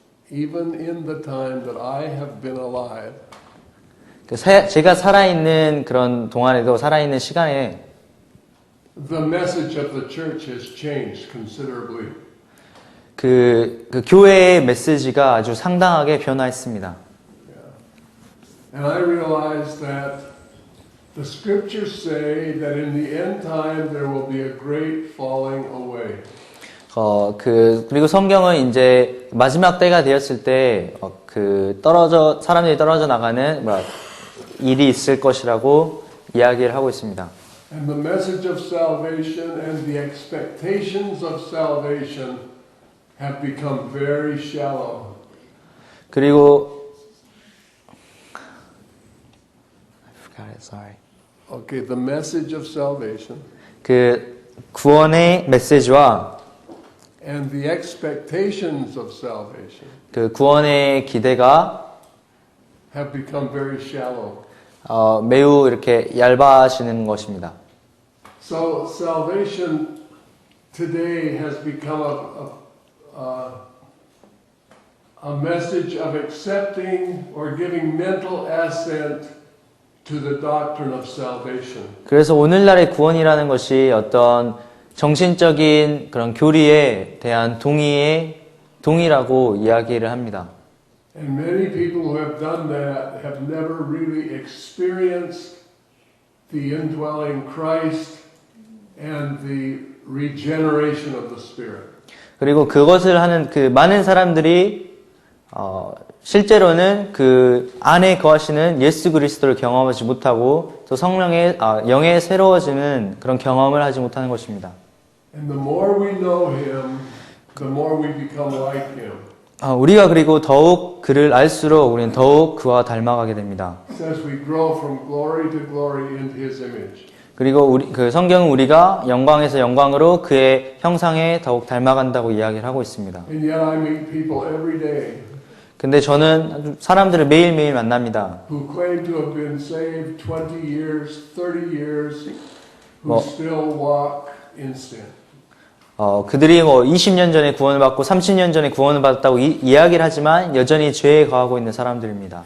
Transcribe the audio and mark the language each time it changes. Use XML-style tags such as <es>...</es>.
<en>even in the time that I have been alive,</en> <ko>제가 살아있는 그런 동안에도 살아있는 시간에</ko> <en>the message of the church has changed considerably.</en> <ko>그 교회의 메시지가 아주 상당하게 변화했습니다.</ko> <en>And I realize that the scriptures say that in the end time there will be a great falling away.</en> <ko>그리고 성경은 이제 마지막 때가 되었을 때 사람들이 떨어져 나가는 일이 있을 것이라고 이야기를 하고 있습니다.</ko> <en>And the message of salvation and the expectations of salvation have become very shallow.</en> <ko>그리고</ko> <en>I forgot it, sorry. Okay, the message of salvation</en> <ko>그 구원의 메시지와</ko> <en>and the expectations of salvation</en> <ko>그 구원의 기대가</ko> <en>have become very shallow.</en> <ko>매우 이렇게 얇아지는 것입니다.</ko> <en>So salvation today has become a message of accepting or giving mental assent to the doctrine of salvation.</en> <ko>그래서 오늘날의 구원이라는 것이 어떤 정신적인 그런 교리에 대한 동의라고 이야기를 합니다.</ko> <en>And many people who have done that have never really experienced the indwelling Christ and the regeneration of the Spirit.</en> <ko>그리고 그것을 하는 그 많은 사람들이 실제로는 그 안에 거하시는 예수 그리스도를 경험하지 못하고 또 성령의 영의 새로워지는 그런 경험을 하지 못하는 것입니다.</ko> <en>And the more we know Him, the more we become like Him.</en> <ko>우리가 그리고 더욱 그를 알수록 우리는 더욱 그와 닮아가게 됩니다.</ko> <en>It says we grow from glory to glory into His image.</en> <ko>그리고 그 성경은 우리가 영광에서 영광으로 그의 형상에 더욱 닮아간다고 이야기를 하고 있습니다.</ko> <en>And yet I meet people every day</en> <ko>근데 저는 사람들을 매일매일 만납니다.</ko> <en>who claim to have been saved 20 years, 30 years, who still walk in sin.</en> <ko>그들이 20년 전에 구원을 받고 30년 전에 구원을 받았다고 이야기를 하지만 여전히 죄에 거하고 있는 사람들입니다.</ko>